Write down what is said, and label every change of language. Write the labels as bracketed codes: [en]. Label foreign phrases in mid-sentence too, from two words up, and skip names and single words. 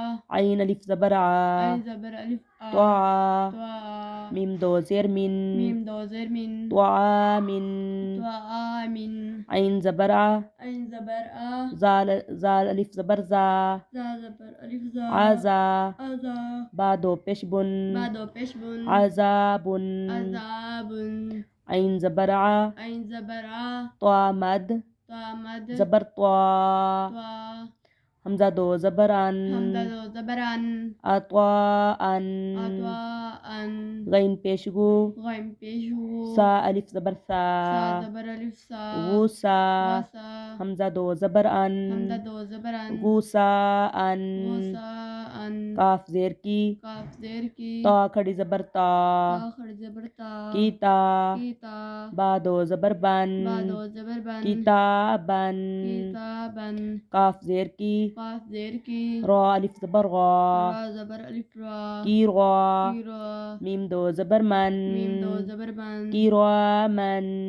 [hi] आइन अलिफ ज़बर आ आइन ज़बर अलिफ आ त्वा त्वा मीम दो ज़ेर मिन मीम दो ज़ेर मिन त्वा मिन त्वा आमिन आइन ज़बर आ आइन ज़बर आ जाल अलिफ ज़बर जा जा ज़बर अलिफ जा आजा आजा बा दो पेशबुन बा दो पेशबुन आजाबुन अज़ाबुन आइन ज़बर आ आइन ज़बर आ त्वा मद त्वा मद ज़बर त्वा त्वा हमजा दो ज़बर अन हमदा दो ज़बर अन अत्वा अन अत्वा अन गैन पेशगु गैम पेशु सा अलिफ ज़बर सा सा ज़बर अलिफ सा वूसा वासा हमजा दो ज़बर अन हमदा दो ज़बर अन वूसा अन वसा अन काफ ज़ेर की काफ ज़ेर की ता खड़ी ज़बर ता ता खड़ ज़बर ता कीता कीता बा दो ज़बर बन बा दो ज़बर बन किताबन किताबन काफ ज़ेर की काफ ज़ेर की रा अलिफ ज़बर गा रा ज़बर अलिफ रा कीरा कीरा मीम दो ज़बर मन मीम दो ज़बर बन किरामन